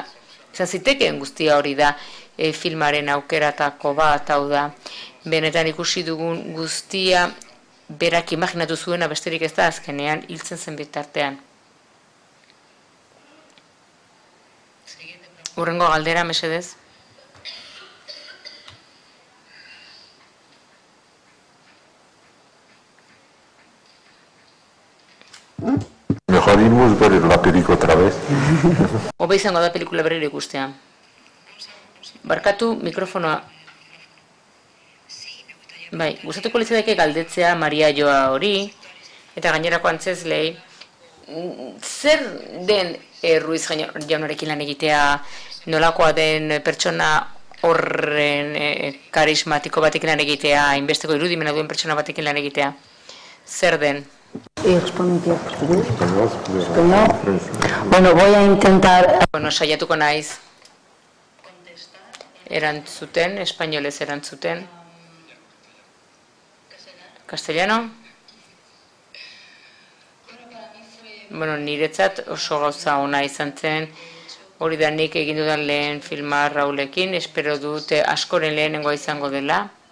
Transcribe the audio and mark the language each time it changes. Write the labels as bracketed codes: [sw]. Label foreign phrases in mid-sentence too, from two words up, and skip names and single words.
[eu] Izan zitekeen guztia hori da filmaren aukeratako bat, hau da. Benetan ikusi dugun guztia berak imaginatu zuena besterik ez da azkenean hiltzen zen bitartean. Hurrengo galdera, mesedez. [es] Mejor iremos ver la película otra vez. [eu] Hobe izango da pelikula berriro ikustea. Barkatu mikrofonoa. Bai, gustatuko litzaidake galdetzea Maria Joa hori, eta gainerako antzeslei, zer den Ruiz jaunarekin lan egitea, nolakoa den pertsona horren karismatiko batekin lan egitea, hainbesteko irudimena duen pertsona batekin lan egitea, zer den? Bueno, [es] voy a intentar... [eu] Bueno, saiatuko naiz. Erantzuten, espainolez erantzuten. Castellano? Bueno, niretzat oso gauza ona izan zen. Hori da nik egin dudan lehen filma Raulekin, espero dute askoren lehenengoa izango dela.